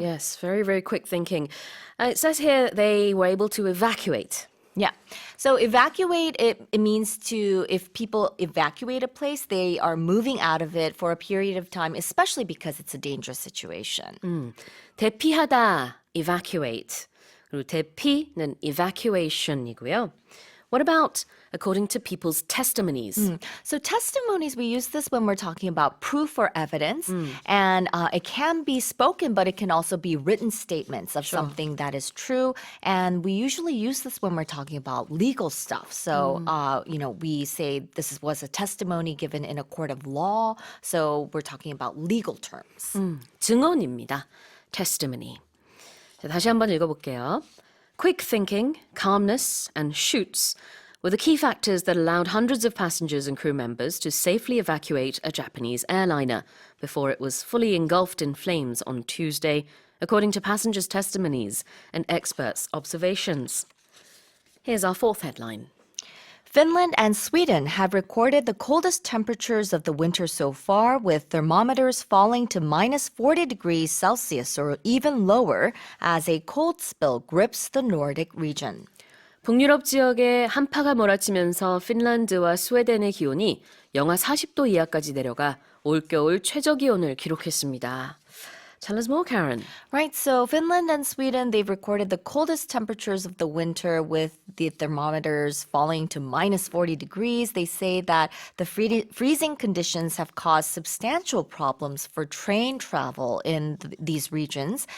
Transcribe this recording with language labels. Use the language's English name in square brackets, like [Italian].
[English] Yes, very, very quick thinking. It says here they were able to evacuate. Yeah. So evacuate, it means if people evacuate a place, they are moving out of it for a period of time, especially because it's a dangerous situation. [Korean] 대피하다, evacuate. 그리고 대피는 evacuation이고요. [English] What about according to people's testimonies? So testimonies, we use this when we're talking about proof or evidence. And it can be spoken, but it can also be written statements of something that is true. And we usually use this when we're talking about legal stuff. So, we say this was a testimony given in a court of law. So we're talking about legal terms. [Korean] 증언입니다. testimony. 자, 다시 한번 읽어볼게요. [English] Quick thinking, calmness, and shoots were the key factors that allowed hundreds of passengers and crew members to safely evacuate a Japanese airliner before it was fully engulfed in flames on Tuesday, according to passengers' testimonies and experts' observations. Here's our 4th headline. Finland and Sweden have recorded the coldest temperatures of the winter so far, with thermometers falling to minus 40 degrees Celsius or even lower as a cold spell grips the Nordic region. [Korean] 북유럽 지역에 한파가 몰아치면서 핀란드와 스웨덴의 기온이 영하 40도 이하까지 내려가 올겨울 최저 기온을 기록했습니다. [English] Tell us more, Karen. Right, so Finland and Sweden, they've recorded the coldest temperatures of the winter with the thermometers falling to minus 40 degrees. They say that the freezing conditions have caused substantial problems for train travel in these regions.